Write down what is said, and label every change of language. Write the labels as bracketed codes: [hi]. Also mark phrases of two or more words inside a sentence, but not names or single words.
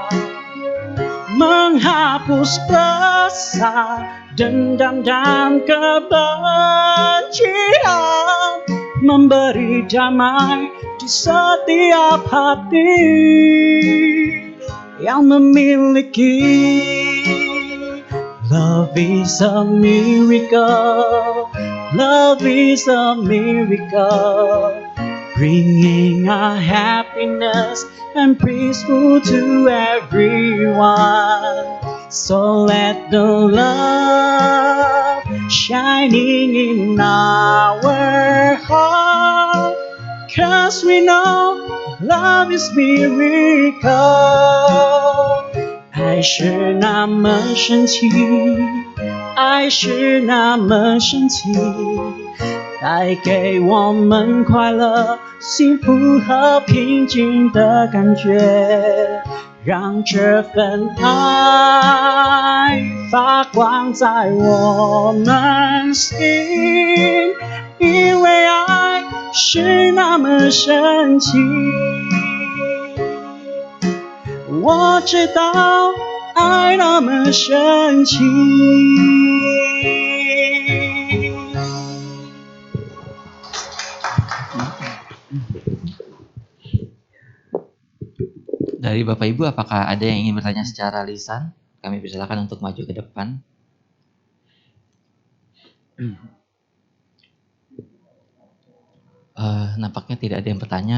[id] menghapus rasa dendam dan kebencian, memberi damai di setiap hati yang memiliki. [en] Love is a miracle, love is a miracle, bringing a happiness and peaceful to everyone. So let the love shining in our heart, 'cause we know love is miracle. [zh] 爱是那么神奇，爱是那么神奇，带给我们快乐、幸福和平静的感觉，让这份爱发光在我们心，因为爱是那么神奇。我知道爱那么神奇。 [id] Dari Bapak Ibu, apakah ada yang ingin bertanya secara lisan? Kami persilakan untuk maju ke depan. Nampaknya tidak ada yang bertanya.